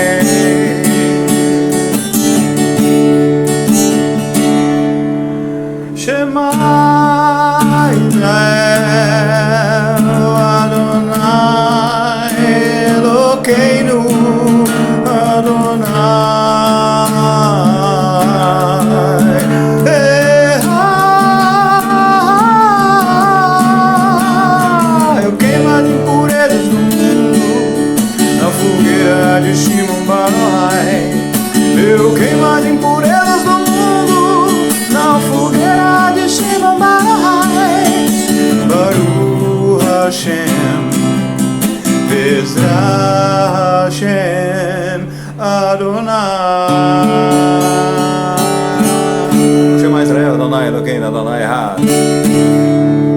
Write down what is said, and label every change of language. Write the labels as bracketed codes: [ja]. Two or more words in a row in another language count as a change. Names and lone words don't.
[he] שמע ישראל, אדוני אלוקינו, אדוני אחד. [pt] Eu queimo as impurezas do mundo na fogueira de Shimon Bar Yochai. Eu queimo as impurezas do mundo na fogueira de Shimon Bar Yochai. [he] ברוך השם, בעזרת השם, אדוני. שמע ישראל, אדוני אלוקינו, אדוני אחד.